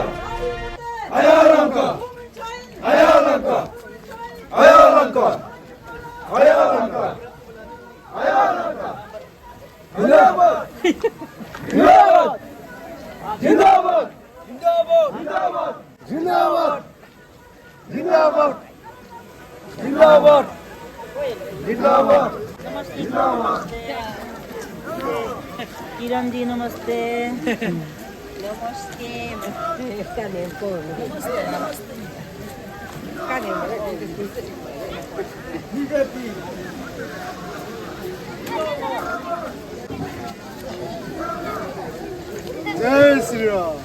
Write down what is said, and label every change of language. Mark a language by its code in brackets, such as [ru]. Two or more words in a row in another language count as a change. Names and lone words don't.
[hi] आयारंका, आयारंका, आयारंका, आयारंका, आयारंका, जिंदाबाद, जिंदाबाद, जिंदाबाद, जिंदाबाद, जिंदाबाद, जिंदाबाद, जिंदाबाद, जिंदाबाद, जिंदाबाद। किरण जी नमस्ते। नमस्ते। बीजेपी जय श्री राम।